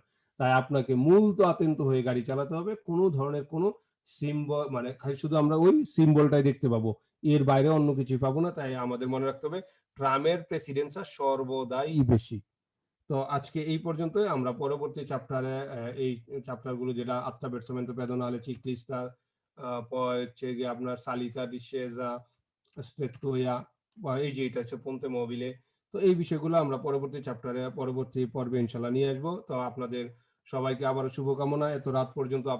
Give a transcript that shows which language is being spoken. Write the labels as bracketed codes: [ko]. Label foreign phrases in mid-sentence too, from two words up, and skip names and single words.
[bn] তাই আপনাকে মূলত আতঙ্ক হয়ে গাড়ি চালাতে হবে। কোনো ধরনের কোনো সিম্বল মানে খালি শুধু আমরা ওই সিম্বলটাই দেখতে পাবো। এর বাইরে অন্য কিছুই পাবো না। তাই আমাদের মনে রাখতে হবে ট্রামের প্রেসিডেন্সটা সর্বদাই বেশি। তো আজকে এই পর্যন্তই। আমরা পরবর্তী চ্যাপ্টারে এই চ্যাপ্টারগুলো যেটা [it] attraversamento pedonale ciclista, poi [bn] হচ্ছে গিয়ে আপনার [it] salita discesa, strettoia, [bn] বা এই যে এটা হচ্ছে [it] ponte mobile। [bn] তো এই বিষয়গুলো আমরা পরবর্তী চ্যাপ্টারে পরবর্তী পর্বে ইনশাআল্লাহ নিয়ে আসবো। তো আপনাদের সবাইকে আবারও শুভকামনা। এত রাত পর্যন্ত